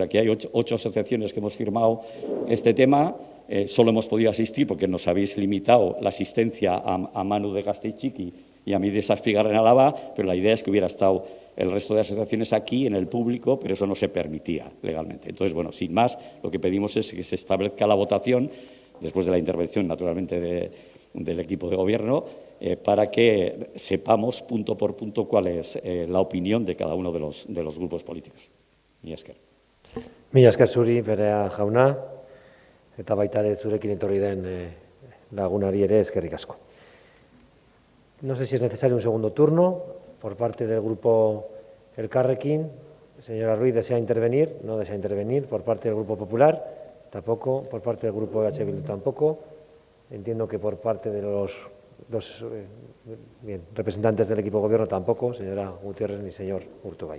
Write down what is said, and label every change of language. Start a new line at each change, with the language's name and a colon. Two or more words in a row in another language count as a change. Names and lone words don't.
Spanish: Aquí hay 8 asociaciones que hemos firmado este tema, solo hemos podido asistir porque nos habéis limitado la asistencia a Manu de Gasteiz-Txiki y a mí de Zazpigarren Álava, pero la idea es que hubiera estado el resto de asociaciones aquí en el público, pero eso no se permitía legalmente. Entonces, bueno, sin más, lo que pedimos es que se establezca la votación, después de la intervención, naturalmente, del equipo de gobierno, para que sepamos punto por punto cuál es la opinión de cada uno de los grupos políticos.
Basque: Mila esker. Mila esker zuri, Perea jauna, eta baita ere zurekin etorri den lagunari ere eskerrik asko.
Spanish: No sé si es necesario un segundo turno por parte del grupo Elkarrekin. Señora Ruiz, ¿desea intervenir? No desea intervenir. Por parte del Grupo Popular, tampoco. Por parte del Grupo EH Bildu, tampoco. Entiendo que por parte de los representantes del equipo de gobierno, tampoco, señora Gutiérrez ni señor Urtubay.